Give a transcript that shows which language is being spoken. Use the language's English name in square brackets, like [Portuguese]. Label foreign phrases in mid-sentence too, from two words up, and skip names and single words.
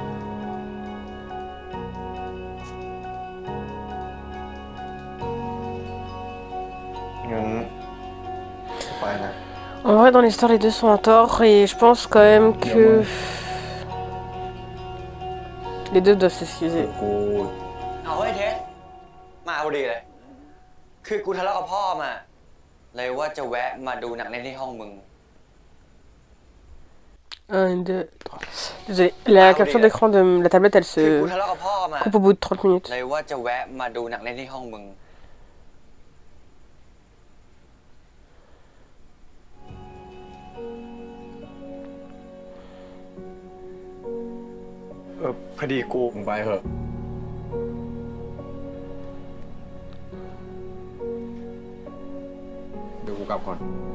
[Thai] งั้นไปนะ [French] En vrai, dans l'histoire, les deux sont en tort et je pense quand même que les deux doivent s'excuser. [Thai] เอาไอ้เทสมาพอดีเลย คือกูทะเลาะกับพ่อมา เลยว่าจะแวะมาดูหนังเล่นที่ห้องมึง [French] 1, 2, 3. Désolé, la capture d'écran de la tablette, elle [Thai] คือ [French] se [Thai] กูทะเลาะกับพ่อมา [French] coupe au bout de 30 minutes. [Thai] เลยว่าจะแวะมาดูหนังเล่นที่ห้องมึง พอดีกู มึงไปเถอะ เดี๋ยวกูกลับก่อน